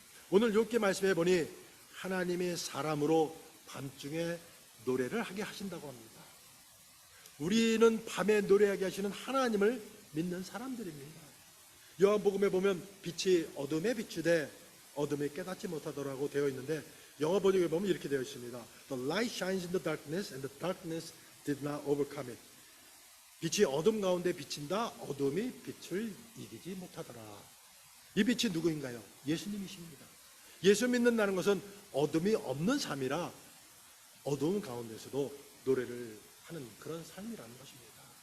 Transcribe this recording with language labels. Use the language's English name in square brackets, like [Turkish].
[Korean] 오늘 욥기 말씀해 보니 하나님이 사람으로 밤중에 노래를 하게 하신다고 합니다. 우리는 밤에 노래하게 하시는 하나님을 믿는 사람들입니다. 요한복음에 보면 빛이 어둠에 비추되 어둠이 깨닫지 못하더라고 되어 있는데 영어 번역에 보면 이렇게 되어 있습니다. [English] The light shines in the darkness and the darkness did not overcome it. [Korean] 빛이 어둠 가운데 비친다. 어둠이 빛을 이기지 못하더라. 이 빛이 누구인가요? 예수님이십니다. 예수 믿는다는 것은 어둠이 없는 삶이라 어두운 가운데서도 노래를 하는 그런 삶이라는 것입니다.